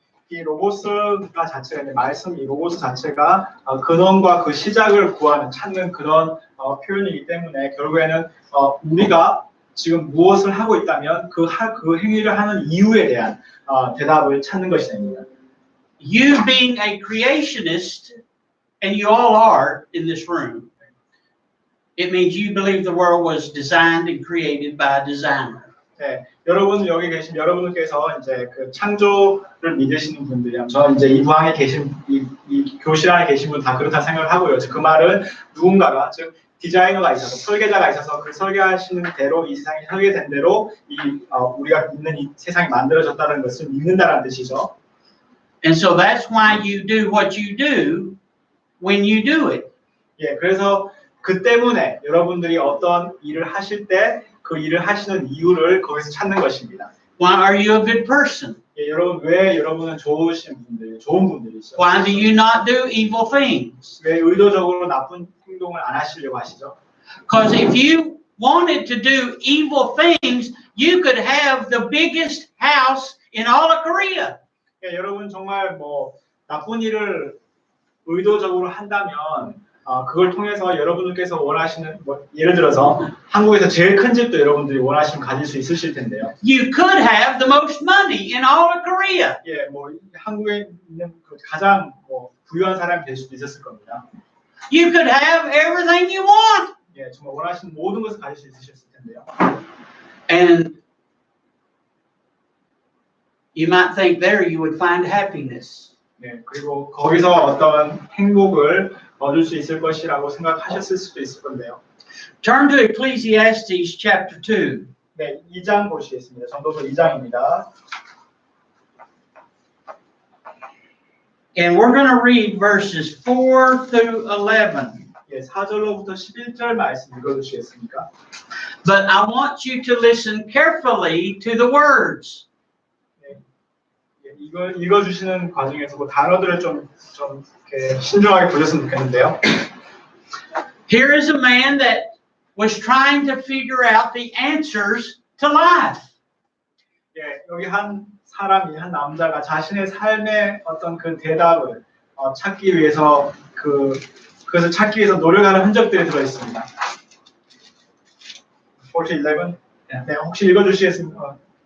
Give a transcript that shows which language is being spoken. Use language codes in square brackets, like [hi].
[ko] 이 로고스가 자체가 이제 말씀 이 로고스 자체가 근원과 그 시작을 구하는 찾는 그런 표현이기 때문에 결국에는 우리가 지금 무엇을 하고 있다면 그 행위를 하는 이유에 대한 대답을 찾는 것이 됩니다. [en] You being a creationist, and you all are in this room, it means you believe the world was designed and created by a designer. [ko] 네, 여러분 여기 계신 여러분들께서 이제 그 창조를 믿으시는 분들이요. 저 이제 이 부항에 계신 이 교실 안에 계신 분 다 그렇다 생각을 하고요. 그 말은 누군가가 즉 디자이너가 있어서 설계자가 있어서 그 설계하시는 대로 이 세상이 설계된 대로 우리가 있는 이 세상이 만들어졌다는 것을 믿는다는 뜻이죠. [en] And so that's why you do what you do when you do it. [ko] 예, 그래서 그 때문에 여러분들이 어떤 일을 하실 때 그 일을 하시는 이유를 거기서 찾는 것입니다. [en] Why are you a good person? [ko] 예, 여러분 왜 여러분은 좋은 분들이죠? [en] Why do you not do evil things? [ko] 왜 의도적으로 나쁜 행동을 안 하시려고 하시죠? [en] Because if you wanted to do evil things, you could have the biggest house in all of Korea. [ko] 예, 여러분 정말 뭐 나쁜 일을 의도적으로 한다면 그걸 통해서 여러분들께서 원하시는 뭐 예를 들어서 한국에서 제일 큰 집도 여러분들이 원하시면 가질 수 있으실 텐데요. [en] You could have the most money in all of Korea. [ko] 예, 뭐 한국에 있는 그 가장 뭐 부유한 사람이 될 수도 있었을 겁니다. [en] You could have everything you want. [ko] 예, 정말 원하시는 모든 것을 가질 수 있으셨을 텐데요. [en] And you might think there you would find happiness. [ko] 네, 그리고 거기서 어떤 행복을 얻을 수 있을 것이라고 생각하셨을 수도 있을 건데요. [en] Turn to Ecclesiastes chapter 2. [ko] 네, 2장 보시겠습니다. 전도서 2장입니다. [en] And we're going to read verses 4 through 11. [ko] 예, 4절로부터 11절 말씀 읽어주시겠습니까? [en] But I want you to listen carefully to the words. [ko] 이걸 읽어주시는 과정에서 그 단어들을 좀 이렇게 신중하게 보셨으면 좋겠는데요. [en] Here is a man that was trying to figure out the answers to life. [ko] 예, 여기 한 남자가 자신의 삶의 어떤 그 대답을 찾기 위해서 그것을 찾기 위해서 노력하는 흔적들이 들어 있습니다. [en] 4-11. [ko] 네, 혹시 읽어주시겠습니까?